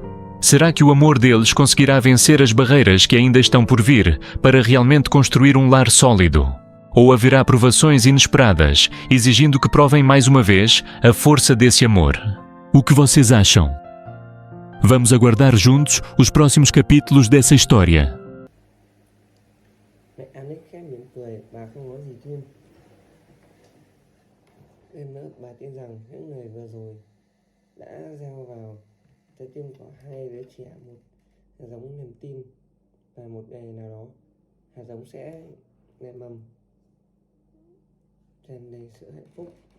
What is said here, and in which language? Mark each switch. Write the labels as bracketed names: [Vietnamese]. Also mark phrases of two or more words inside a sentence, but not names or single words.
[Portuguese] Será que o amor deles conseguirá vencer as barreiras que ainda estão por vir para realmente construir um lar sólido? Ou haverá provações inesperadas, exigindo que provem mais uma vez a força desse amor? O que vocês acham? Vamos aguardar juntos os próximos capítulos dessa história. [Vietnamese] Mẹ Alex khẽ mỉm cười, bà không nói gì thêm. Thêm nữa, bà tin rằng những người vừa rồi đã gieo vào trái tim của hai đứa trẻ một hạt giống niềm tin, và một ngày nào đó hạt giống sẽ nảy mầm tràn đầy sự hạnh phúc.